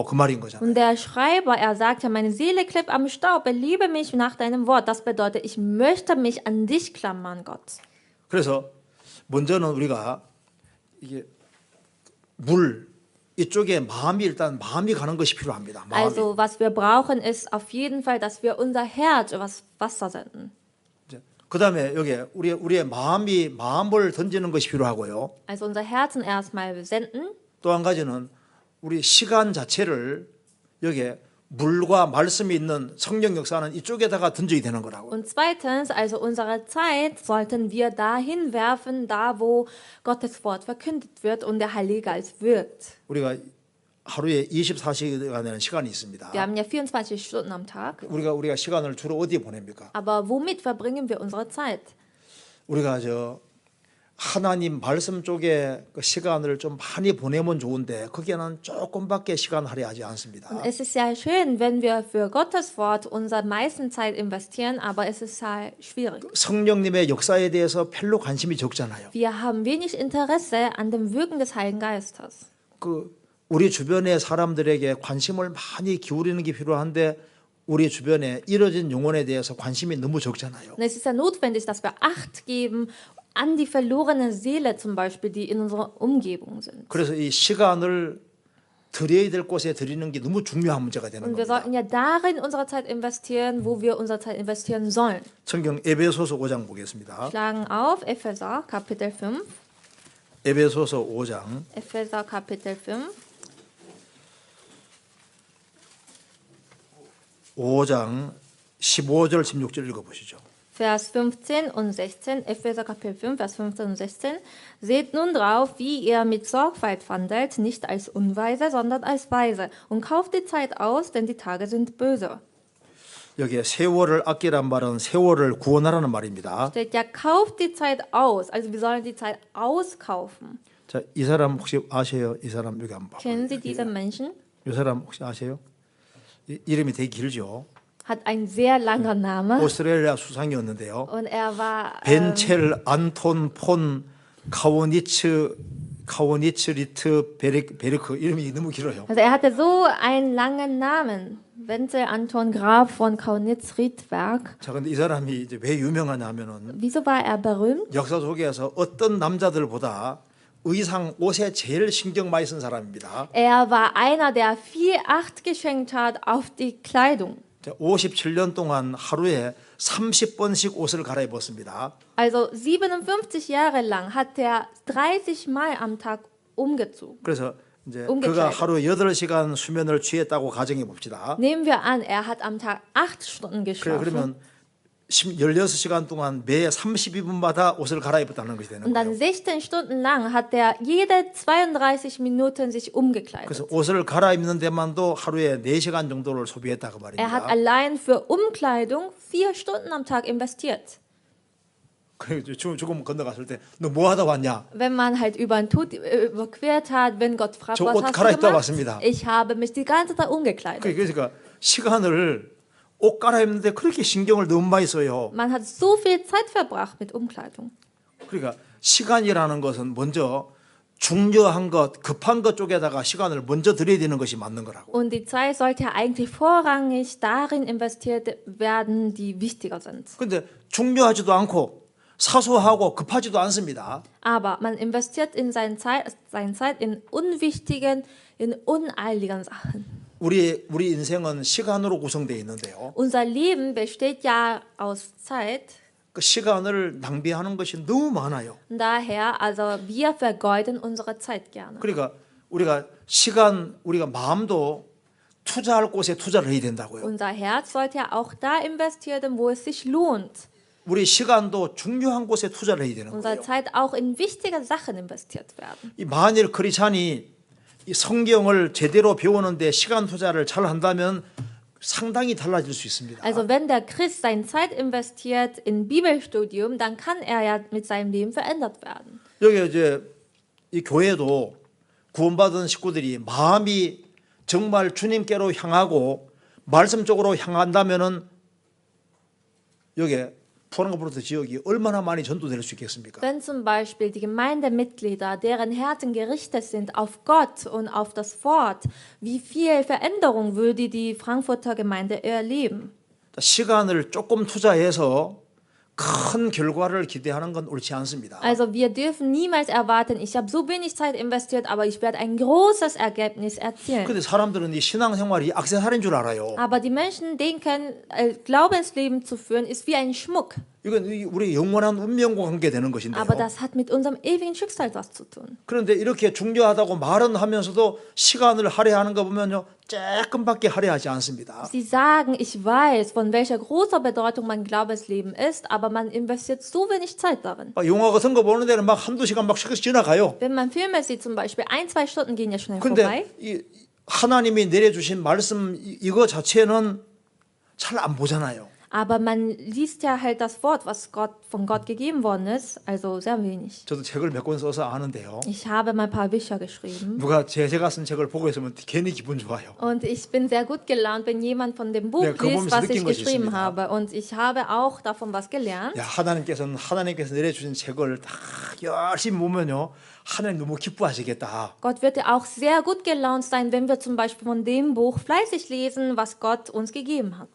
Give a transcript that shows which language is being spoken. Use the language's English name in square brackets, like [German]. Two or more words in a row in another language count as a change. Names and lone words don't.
[Korean] 그 말인 거잖아요. [German] Und der Schreiber, er sagt ja, meine Seele klebt am Staub, belebe mich nach deinem Wort. Das bedeutet, ich möchte mich an dich klammern, Gott. [Korean] 그래서 먼저는 우리가 이게 물 이쪽에 마음이 가는 것이 필요합니다. 마음이. [German] Also, was wir brauchen, ist auf jeden Fall, dass wir unser Herz übers Wasser senden. [Korean] 그다음에 여기 우리의 마음을 던지는 것이 필요하고요. [German] Also unser Herzen erstmal senden. [Korean] 또 한 가지는 우리 시간 자체를 여기 물과 말씀이 있는 성령 역사는 이쪽에다가 던져야 되는 거라고. [German] Und zweitens, also unsere Zeit sollten wir dahin werfen, da wo Gottes Wort verkündet wird und der Heilige Geist wirkt. [Korean] 우리가 하루에 24시간이라는 시간이 있습니다. [German] Wir haben ja 24 Stunden am Tag. [Korean] 우리가 시간을 주로 어디에 보냅니까? [German] Aber womit verbringen wir unsere Zeit? [Korean] 우리가 하나님 말씀 쪽에 그 시간을 좀 많이 보내면 좋은데 거기에는 조금밖에 시간 할애하지 않습니다. [German] Und es ist ja schön, wenn wir für Gottes Wort unsere meisten Zeit investieren, aber es ist halt schwierig. [Korean] 성령님의 역사에 대해서 별로 관심이 적잖아요. [German] Wir haben wenig Interesse an dem Wirken des Heiligen Geistes. [Korean] 우리 주변의 사람들에게 관심을 많이 기울이는 게 필요한데 우리 주변에 이뤄진 영혼에 대해서 관심이 너무 적잖아요. [German] Und es ist ja notwendig, dass wir Acht geben an die verlorene Seele zum Beispiel, die in unserer Umgebung sind. [Korean] 그래서 이 시간을 드려야 될 곳에 드리는 게 너무 중요한 문제가 되는 [German] Und wir [Korean] 겁니다. [German] sollten ja darin unsere Zeit investieren, wo wir unsere Zeit investieren sollen. [Korean] 성경 에베소서 5장 보겠습니다. [German] Schlagen auf Epheser Kapitel 5. [Korean] 에베소서 5장 [German] Epheser Kapitel 5. [Korean] 5장 15절 16절 읽어보시죠. [German] Vers 15 und 16, Epheser Kapitel 5, Vers 15 und 16. Seht nun drauf, wie ihr mit Sorgfalt wandelt, nicht als Unweise, sondern als Weise. Und kauft die Zeit aus, denn die Tage sind böse. [Korean] 여기에 세월을 아끼란 말은 세월을 구원하라는 말입니다. [German] Steht ja, kauft die Zeit aus. Also wir sollen die Zeit auskaufen. [Korean] 자, 이 사람 혹시 아세요? 이 사람 여기 한번 봐봐요. [German] Kennen Sie diese Menschen? [Korean] 이 사람 혹시 아세요? 이름이 되게 길죠. [German] Hat einen sehr langen Namen. [Korean] 오스트레일리아 수상이었는데요. [German] Und er war [Korean] 벤첼 안톤 폰 카오니츠 리트 베르크 이름이 너무 길어요. [German] also er hatte so einen langen Namen. Wenzel Anton Graf von Kaunitz-Riedberg. [Korean] 자, 근데 이 사람이 이제 왜 유명하냐면은 [German] Wieso war er berühmt? [Korean] 역사 속에서 어떤 남자들보다 의상 옷에 제일 신경 많이 쓴 사람입니다. [German] Er war einer, der viel Acht geschenkt hat auf die Kleidung. [Korean] 57년 동안 하루에 30번씩 옷을 갈아입었습니다. [German] Also 57 Jahre lang hat er 30 Mal am Tag umgezogen. [Korean] 그래서 이제 [German] umgekleidet. [Korean] 그가 하루에 8시간 수면을 취했다고 가정해 봅시다. [German] Nehmen wir an, er hat am Tag 8 Stunden geschlafen. [Korean] 그러면 16시간 동안 매 32분마다 옷을 갈아입었다는 것이 되는 [German] Und dann [Korean] 거예요. [German] 16 Stunden lang hat er jede 32 Minuten sich umgekleidet. [Korean] 그래서 옷을 갈아입는 데만도 하루에 4시간 정도를 소비했다고 [German] Er hat [Korean] 말입니다. [German] allein für Umkleidung 4 Stunden am Tag investiert. [Korean] 그리고 죽음 건너갔을 때 너 뭐 하다 왔냐? [German] Wenn man halt über den Tod überquert hat, wenn Gott fragt, [Korean] 저 [German] was [Korean] 옷 [German] hast du [Korean] 갈아입다 [German] gemacht? [Korean] 왔습니다. [German] Ich habe mich die ganze Zeit umgekleidet. [Korean] 그러니까 시간을 옷 갈아입는데 그렇게 신경을 너무 많이 써요. [German] Man hat so viel Zeit verbracht mit Umkleidung. [Korean] 그러니까 시간이라는 것은 먼저 중요한 것, 급한 것 쪽에다가 시간을 먼저 들여야 되는 것이 맞는 거라고. [German] Und die Zeit sollte ja eigentlich vorrangig darin investiert werden, die wichtiger sind. [Korean] 근데 중요하지도 않고 사소하고 급하지도 않습니다. [German] Aber man investiert in seine Zeit in unwichtigen, in uneiligen Sachen. [Korean] 우리 인생은 시간으로 구성되어 있는데요. [German] Unser Leben besteht ja aus Zeit. [Korean] 그 시간을 낭비하는 것이 너무 많아요. [German] Und daher, also wir vergeuden unsere Zeit gerne. [Korean] 그러니까 우리가 마음도 투자할 곳에 투자를 해야 된다고요. [German] Unser Herz sollte ja auch da investieren, wo es sich lohnt. [Korean] 우리 시간도 중요한 곳에 투자를 해야 되는 [German] Unsere [Korean] 거예요. [German] Zeit auch in wichtige Sachen investiert werden. [Korean] 이 만일 크리스찬이 이 성경을 제대로 배우는데 시간 투자를 잘 한다면 상당히 달라질 수 있습니다. [German] Also wenn der Christ seine Zeit investiert in Bibelstudium, dann kann er ja mit seinem Leben verändert werden. [Korean] 여기 이제 이 교회도 구원받은 식구들이 마음이 정말 주님께로 향하고 말씀적으로 향한다면은 여기 포랑가브로트 지역이 얼마나 많이 전도될 수 있겠습니까? [German] Wenn zum Beispiel die Gemeindemitglieder, deren Herzen gerichtet sind auf Gott und auf das Wort, wie viel Veränderung würde die Frankfurter Gemeinde erleben? [Korean] 시간을 조금 투자해서 큰 결과를 기대하는 건 옳지 않습니다. [German] Also wir dürfen niemals erwarten, ich habe so wenig Zeit investiert, aber ich werde ein großes Ergebnis erzielen. [Korean] 근데 사람들은 이 신앙생활이 액세서리인 줄 알아요. [German] Aber die Menschen denken, Glaubensleben zu führen, ist wie ein Schmuck. [Korean] 이건 우리 영원한 운명과 관계되는 것인데요. [German] Aber das hat mit unserem ewigen Schicksal was zu tun. [Korean] 그런데 이렇게 중요하다고 말은 하면서도 시간을 할애하는 거 보면요. 조금밖에 할애하지 않습니다. [German] Sie sagen, ich weiß, von welcher großer Bedeutung mein Glaubensleben ist, aber man investiert so wenig Zeit darin. [Korean] 영화 같은 거 보는 데는 막 한두 시간 막 지나가요. [German] Wenn man Filme sieht zum Beispiel, 1-2 Stunden gehen ja schnell vorbei. [Korean] 근데 이 하나님이 내려주신 말씀 이거 자체는 잘 안 보잖아요. [German] Aber man liest ja halt das Wort, was von Gott gegeben worden ist, also sehr wenig. [Korean] 저도 책을 몇 권 써서 아는데요. [German] Ich habe mal ein paar Bücher geschrieben [Korean] 누가 제가 쓴 책을 보고 있으면 괜히 기분 좋아요. [German] und ich bin sehr gut gelaunt, wenn jemand von dem Buch [Korean] Ja, 그거 [German] liest, [Korean] 보면서 [German] was ich [Korean] 느낀 것이 [German] geschrieben [Korean] 있습니다. [German] habe. Und ich habe auch davon was gelernt. [Korean] 야, 하나님께서 내려주신 책을 다 열심히 보면요, 하나님 너무 기뻐하시겠다. [German] Gott wird ja auch sehr gut gelaunt sein, wenn wir zum Beispiel von dem Buch fleißig lesen, was Gott uns gegeben hat.